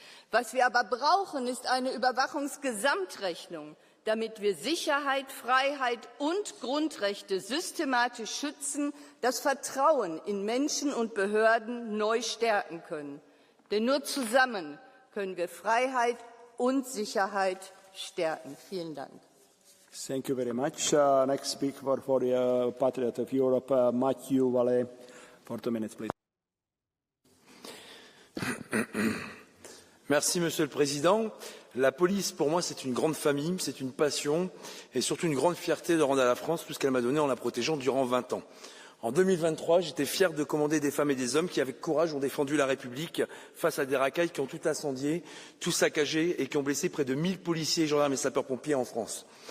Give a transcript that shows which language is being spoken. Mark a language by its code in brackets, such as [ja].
[de] Was wir aber brauchen, ist eine Überwachungsgesamtrechnung, damit wir Sicherheit, Freiheit und Grundrechte systematisch schützen, das Vertrauen in Menschen und Behörden neu stärken können. Denn nur zusammen können wir Freiheit und Sicherheit stärken. Vielen Dank. [en] Thank you very much. Next speaker for the Patriot of Europe, Mathieu Vallet, for 2 minutes, please. [fr] Merci, Monsieur le Président. La police, pour moi, c'est une grande famille, c'est une passion et surtout une grande fierté de rendre à la France tout ce qu'elle m'a donné en la protégeant durant 20 ans. En 2023, j'étais fier de commander des femmes et des hommes qui, avec courage, ont défendu la République face à des racailles qui ont tout incendié, tout saccagé et qui ont blessé près de 1000 policiers, gendarmes et sapeurs-pompiers en France.